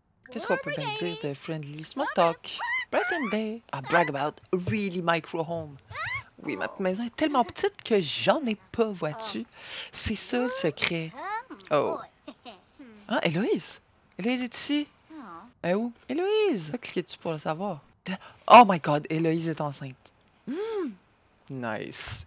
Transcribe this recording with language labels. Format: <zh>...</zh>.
<fr>Qu'est-ce qu'on peut bien dire de friendly small talk?</fr> <en>Bright and day. I brag about a really micro home.</en> <fr>Oui, ma maison est tellement petite que j'en ai pas, vois-tu. C'est ça le secret. Oh. Ah, Héloïse? Héloïse est ici. Elle est où? Héloïse! Cliquez-tu pour le savoir? Oh my god, Héloïse est enceinte. Nice.</fr>